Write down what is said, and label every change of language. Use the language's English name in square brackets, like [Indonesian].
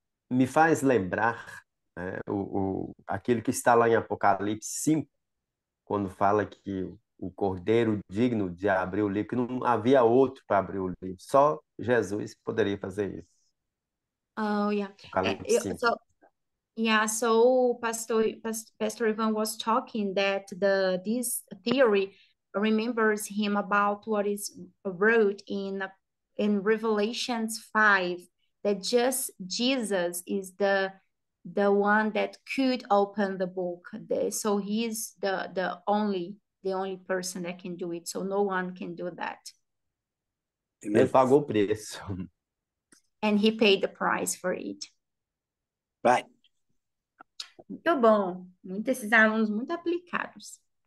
[Portuguese] Me faz lembrar, né, aquilo que está lá em Apocalipse 5, quando fala que o cordeiro digno de abrir o livro, que não havia outro para abrir o livro, só Jesus poderia fazer isso. [English] Oh yeah. [Portuguese] Apocalipse 5. [English] So yeah, so Pastor Ivan was talking that this theory remembers him about what is wrote in Revelations 5, that just Jesus is the one that could open the book. So he's the only person that can do it. So no one can do that. [Portuguese] Ele Amen. pagou o preço. [English] And he paid the price for it. Right. [Portuguese] Muito bom. Esses alunos muito aplicados.